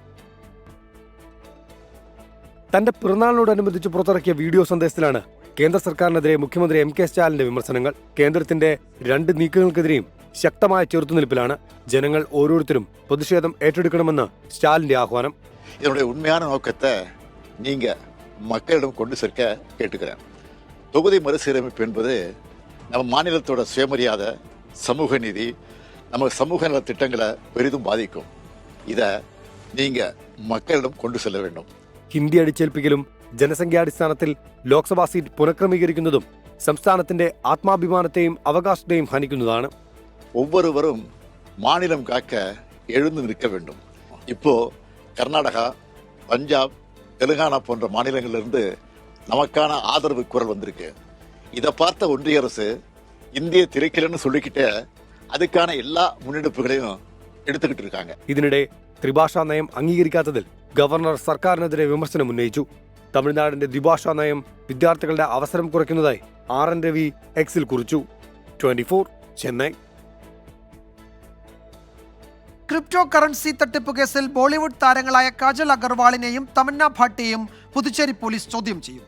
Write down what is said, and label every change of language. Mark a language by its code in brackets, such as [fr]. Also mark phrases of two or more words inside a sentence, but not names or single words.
[ml] തന്റെ പിറന്നാളിനോടനുബന്ധിച്ച് പുറത്തിറക്കിയ വീഡിയോ സന്ദേശത്തിലാണ് കേന്ദ്ര സർക്കാരിനെതിരെ മുഖ്യമന്ത്രി MK സ്റ്റാലിന്റെ വിമർശനങ്ങൾ. കേന്ദ്രത്തിന്റെ 2 നീക്കങ്ങൾക്കെതിരെയും ശക്തമായ ചെറുത്തുനിൽപ്പിലാണ്. ജനങ്ങൾ ഓരോരുത്തരും പ്രതിഷേധം ഏറ്റെടുക്കണമെന്ന് സ്റ്റാലിന്റെ ആഹ്വാനം. [ta] இதனுடைய உண்மையான நோக்கத்தை நீங்க மக்களிடம் கொண்டு சேர்க்க கேட்டுக்கிறேன். தொகுதி மறுசீரமைப்பு என்பது நம்ம மாநிலத்தோட சுயமரியாதை, சமூக நீதி, நம்ம சமூக நல திட்டங்களை பெரிதும் பாதிக்கும். இதை நீங்க மக்களிடம் கொண்டு செல்ல வேண்டும். [ml] ഹിന്ദി അടിച്ചേൽപ്പിക്കലും ജനസംഖ്യാടിസ്ഥാനത്തിൽ ലോക്സഭാ സീറ്റ് പുനഃക്രമീകരിക്കുന്നതും സംസ്ഥാനത്തിന്റെ ആത്മാഭിമാനത്തെയും അവകാശത്തെയും ഹനിക്കുന്നതാണ്. [ta] ஒவ்வொருவரும் மாநிலம் காக்க எழுந்து நிற்க வேண்டும். இப்போ கர்நாடகா, பஞ்சாப், தெலுங்கானா போன்ற மாநிலங்களிலிருந்து நமக்கான ஆதரவு குரல் வந்திருக்கு. இதை பார்த்த ஒன்றிய அரசு இந்திய திரைக்கலன்னு சொல்லிக்கிட்டே அதுக்கான எல்லா முன்னெடுப்புகளையும் എടുത്തിട്ട് இருக்காங்க. [ml] ഇതിനിടെ ത്രിഭാഷാ നയം അംഗീകരിക്കാത്തതിൽ ഗവർണർ സർക്കാരിനെതിരെ വിമർശനം ഉന്നയിച്ചു. തമിഴ്നാടിന്റെ ദ്വിഭാഷാ നയം വിദ്യാർത്ഥികളുടെ അവസരം കുറയ്ക്കുന്നതായി RN രവി എക്സിൽ കുറിച്ചു. 24 ചെന്നൈ. ക്രിപ്റ്റോ കറൻസി തട്ടിപ്പ് കേസിൽ ബോളിവുഡ് താരങ്ങളായ കാജൽ അഗർവാളിനെയും തമന്ന ഭാട്ടിയെയും പുതുച്ചേരി പോലീസ് ചോദ്യം ചെയ്യും.